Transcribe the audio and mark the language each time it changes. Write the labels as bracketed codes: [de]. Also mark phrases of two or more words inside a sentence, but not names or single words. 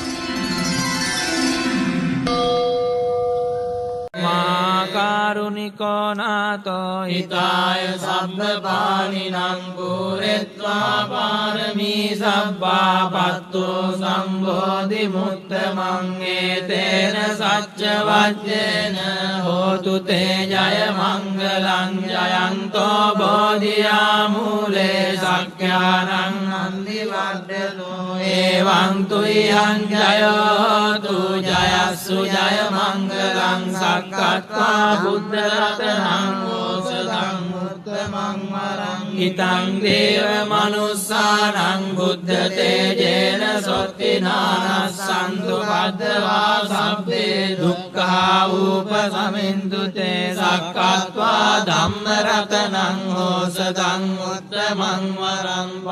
[pi] කාරුණිකෝ නාතෝ හිතාය සබ්බපාණිනං පුරෙත්වා පාරමී සබ්බා පත්තෝ සම්බෝධි මුත්තමං ඒතේන සච්ච වජ්ජේන හෝතු තේ ජය මංගලං ජයන්තෝ බෝධියා මූලේ සක්ඛානං නන්දි වඩ්ඩනෝ එවං තුයං ජයෝතු ජයස්සු ජය මංගලං සක්කත්වා බුද්ධ රතනං ඕසදං උත්තමං වරං හිතං දේව මනුස්සානං බුද්ධ තේජේන සොත්තිනානස්සන්තු පද්දවා සබ්බේ දුක්ඛා උපසමින්තු තේ සක්කත්වා ධම්ම රතනං ඕසදං උත්තමං වරං